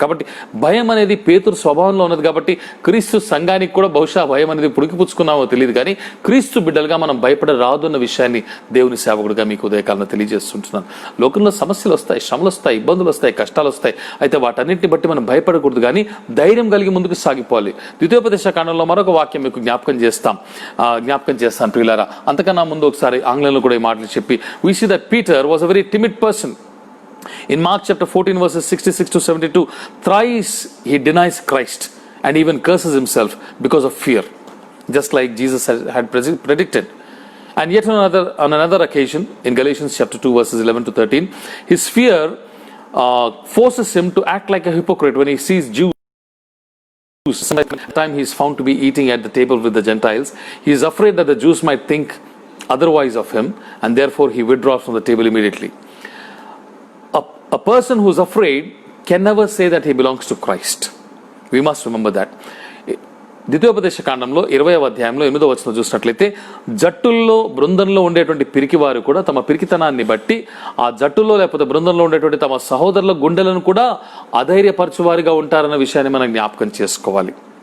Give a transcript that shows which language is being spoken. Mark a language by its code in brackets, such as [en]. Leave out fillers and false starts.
[te] కాబట్టి భయం అనేది పేతురు స్వభావంలో ఉన్నది. కాబట్టి క్రీస్తు సంఘానికి కూడా బహుశా భయం అనేది పుడికిపుచ్చుకున్నామో తెలియదు, కానీ క్రీస్తు బిడ్డలుగా మనం భయపడరాదు అన్న విషయాన్ని దేవుని సేవకుడిగా మీకు ఉదయకాలంలో తెలియజేస్తుంటున్నాను. లోకంలో సమస్యలు వస్తాయి, శ్రమలు వస్తాయి, ఇబ్బందులు వస్తాయి, కష్టాలు వస్తాయి. అయితే వాటన్నిటిని బట్టి మనం భయపడకూడదు, కానీ ధైర్యం కలిగి ముందుకు సాగిపోవాలి. ద్వితీయోపదేశ కాండంలో మరొక వాక్యం మీకు జ్ఞాపకం చేస్తాను ప్రియులారా. అంతకన్నా ముందు ఒకసారి ఆంగ్లంలో కూడా ఈ మాటలు చెప్పి, [en] we see that Peter was a very timid person. In Mark chapter 14 verses 66 to 72, thrice he denies Christ and even curses himself because of fear, just like Jesus had predicted. And yet on another occasion, in Galatians chapter 2 verses 11 to 13, his fear forces him to act like a hypocrite when he sees Jews. By the time he is found to be eating at the table with the Gentiles, he is afraid that the Jews might think otherwise of him, and therefore he withdraws from the table immediately. A person who is afraid can never say that he belongs to Christ. We must remember that. [te] ద్వితీయోపదేశ కాండంలో 20వ అధ్యాయంలో 8వ వచనం చూసినట్లయితే, జట్టుల్లో బృందంలో ఉండేటువంటి పిరికివారు కూడా తమ పిరికితనాన్ని బట్టి ఆ జట్టుల్లో లేకపోతే బృందంలో ఉండేటువంటి తమ సహోదరుల గుండెలను కూడా అధైర్యపరచువారిగా ఉంటారన్న విషయాన్ని మనం జ్ఞాపకం చేసుకోవాలి.